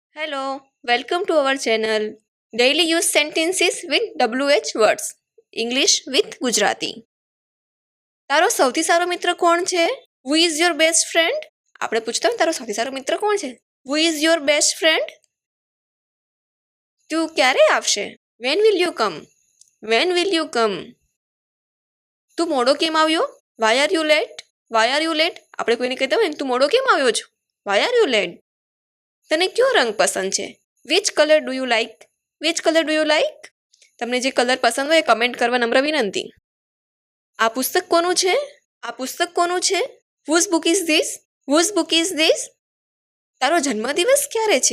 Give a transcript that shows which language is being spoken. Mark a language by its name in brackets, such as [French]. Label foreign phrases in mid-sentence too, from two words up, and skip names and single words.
[English] Hello, welcome to our channel. Daily use sentences with WH words. English with Gujarati. [Gujarati] તારો સૌથી સારો મિત્ર કોણ છે? [English] Who is your best friend? [Gujarati] આપણે પૂછતા હોય તારો સૌથી સારો મિત્ર કોણ છે? [English] Who is your best friend? [Gujarati] તું ક્યારે આવશે? [English] When will you come? When will you come? [Gujarati] તું મોડો કેમ આવ્યો? [English] Why are you late? Why are you late? [Gujarati] આપણે કોઈને કહેતા હોય ને તું મોડો કેમ આવ્યો છો? [English] Why are you late? [Gujarati] તને કયો રંગ પસંદ છે? [English] Which color do you like? Which color do you like? [Gujarati] તમને જે કલર પસંદ હોય એ કમેન્ટ કરવા નમ્ર વિનંતી. આ પુસ્તક કોનું છે? આ પુસ્તક કોનું છે? [English] Whose book is this? Whose book is this? [Gujarati] તારો જન્મદિવસ ક્યારે છે?